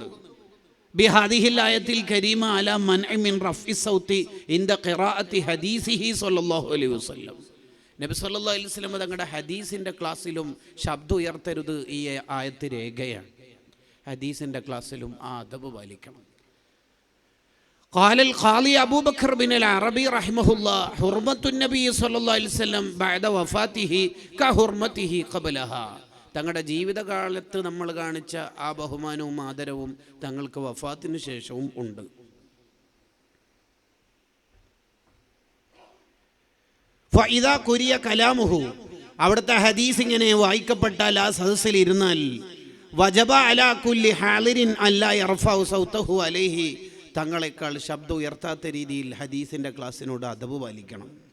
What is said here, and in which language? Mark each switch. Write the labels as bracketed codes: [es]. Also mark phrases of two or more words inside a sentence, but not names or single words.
[ar] بهذه الآية الكريمة على المنع من رفع الصوت عند قراءة حديثه صلى الله عليه وسلم. [ml] നബി [ar] صلى الله عليه وسلم [ml] തങ്ങളുടെ ഹദീസിൻ്റെ ക്ലാസ്സിലും ശബ്ദം ഉയർത്തരുത്. ഈ ആയത്ത് രേഖയാണ്. ഹദീസിൻ്റെ ക്ലാസ്സിലും ആ അദബ് പാലിക്കണം. [ar] قال القاضي أبو بكر بن العربي رحمه الله حرمة النبي صلى الله عليه وسلم بعد وفاته كحرمته قبلها. [ml] തങ്ങളുടെ ജീവിതകാലത്ത് നമ്മൾ കാണിച്ച ആ ബഹുമാനവും ആദരവും തങ്ങൾക്ക് വഫാത്തിന് ശേഷവും ഉണ്ട്. [ar] فإذا قرئ كلامه, [ml] അവിടുത്തെ ഹദീസ് ഇങ്ങനെ വായിക്കപ്പെട്ടാൽ ആ സദസ്സിൽ ഇരുന്നാൽ [ar] وجب على كل حاضر ألا يرفع صوته عليه, [ml] തങ്ങളെക്കാൾ ശബ്ദം ഉയർത്താത്ത രീതിയിൽ ഹദീസിൻ്റെ ക്ലാസ്സിനോട് അദബ് പാലിക്കണം.